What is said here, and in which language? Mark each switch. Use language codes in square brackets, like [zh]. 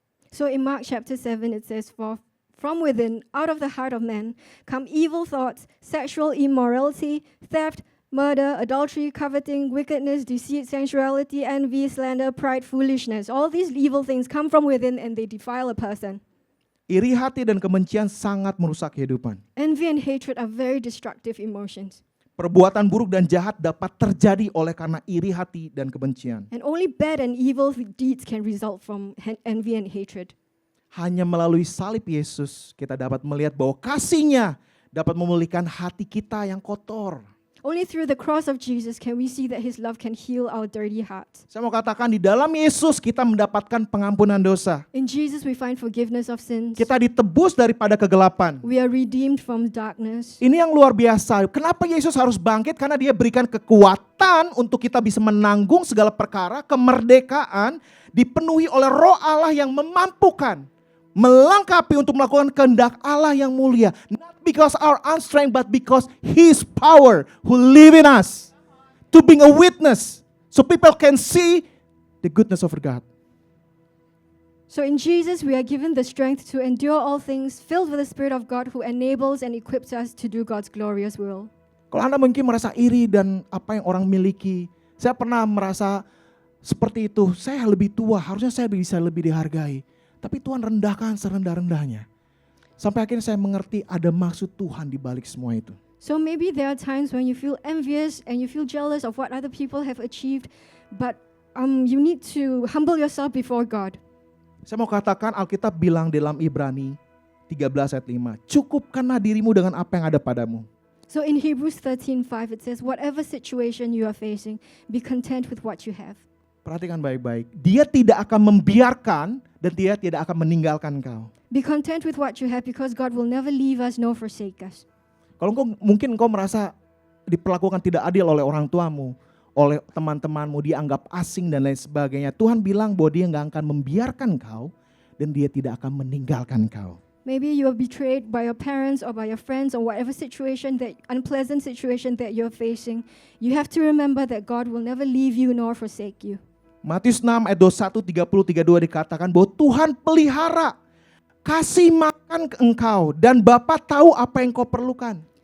[en] So in Mark chapter 7 it says, for from within, out of the heart of man, come evil thoughts, sexual immorality, theft, murder, adultery, coveting, wickedness, deceit, sensuality, envy, slander, pride, foolishness. All these evil things come from within and they defile a person. [id] Iri hati dan kebencian sangat merusak kehidupan. [en] Envy and hatred are very destructive emotions. [id] Perbuatan buruk dan jahat dapat terjadi oleh karena iri hati dan kebencian. [en] And only bad and evil deeds can result from envy and hatred. [id] Hanya melalui salib Yesus kita dapat melihat bahwa kasih-Nya dapat memulihkan hati kita yang kotor. [en] Only through the cross of Jesus can we see that His love can heal our dirty hearts. [id] Saya mau katakan di dalam Yesus kita mendapatkan pengampunan dosa. [en] In Jesus we find forgiveness of sins. [id] Kita ditebus daripada kegelapan. [en] We are redeemed from darkness. [id] Ini yang luar biasa. Kenapa Yesus harus bangkit? Karena Dia berikan kekuatan untuk kita bisa menanggung segala perkara, kemerdekaan, dipenuhi oleh Roh Allah yang memampukan melengkapi untuk melakukan kehendak Allah yang mulia. [en] Not because our own strength, but because His power who live in us. To being a witness, so people can see the goodness of God. So in Jesus, we are given the strength to endure all things, filled with the Spirit of God who enables and equips us to do God's glorious will. [id] Kalau Anda mungkin merasa iri dan apa yang orang miliki, saya pernah merasa seperti itu. Saya lebih tua, harusnya saya bisa lebih dihargai. Tapi Tuhan rendahkan serendah-rendahnya. Sampai akhirnya saya mengerti ada maksud Tuhan di balik semua itu. [en] So maybe there are times when you feel envious and you feel jealous of what other people have achieved, but you need to humble yourself before God. [id] Saya mau katakan Alkitab bilang dalam Ibrani 13 ayat 5, cukupkanlah dirimu dengan apa yang ada padamu. [en] So in Hebrews 13:5 it says, whatever situation you are facing, be content with what you have. [id] Perhatikan baik-baik. Dia tidak akan membiarkan dan dia tidak akan meninggalkan kau. [en] Be content with what you have because God will never leave us nor forsake us. [id] Kalau mungkin engkau merasa diperlakukan tidak adil oleh orang tuamu, oleh teman-temanmu, dianggap asing dan lain sebagainya. Tuhan bilang bahwa dia nggak akan membiarkan kau dan dia tidak akan meninggalkan kau. [en] Maybe you are betrayed by your parents or by your friends or whatever unpleasant situation that you're facing. You have to remember that God will never leave you nor forsake you. [id] Matius 6 ayat 21, 30, 32 dikatakan bahwa Tuhan pelihara, kasih makan ke engkau dan Bapa tahu apa yang kau perlukan.